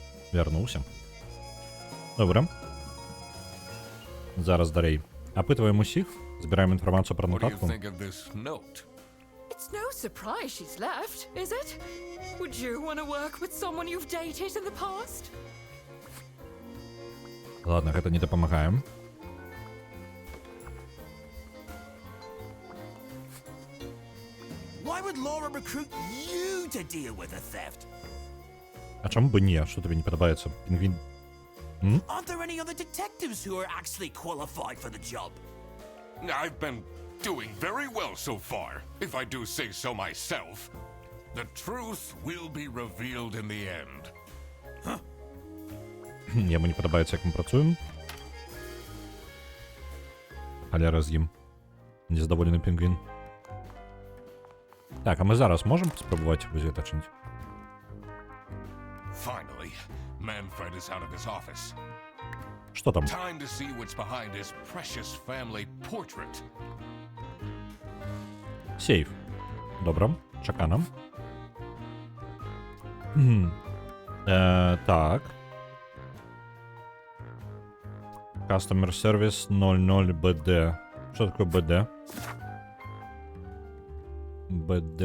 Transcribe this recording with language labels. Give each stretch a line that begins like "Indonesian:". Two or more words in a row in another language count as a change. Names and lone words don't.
Belarusian: Вярнуўся. Добра. Зараз далей. Апытваем усіх, збіраем інфармацыю пра
English: What do you
Belarusian: нотатку.
English: think of this note? It's no surprise she's left, is it? Would you want to work with someone you've dated in the past?
Belarusian: Ладно, гэта не дапамагаем.
English: Why would Laura recruit you to deal with the theft?
Belarusian: А чаму бы не? Што табе не падабаецца? Пінгвін.
English: Aren't there any other detectives who are actually qualified for the job? I've been doing very well so far, if I do say so myself. The truth will be revealed in the end.
Belarusian: Яму не падабаецца, як мы працуем. Халяра з ім. Незадаволены пінгвін. Так, а мы зараз можам спрабаваць вось гэта чыніць?
English: Finally, Manfred is out of his office.
Belarusian: Што там?
English: Time to see what's behind his precious family portrait.
Belarusian: Сейф. Добра, чакана. Так.
English: Customer Service 00 BD.
Belarusian: Што такое BD? BD.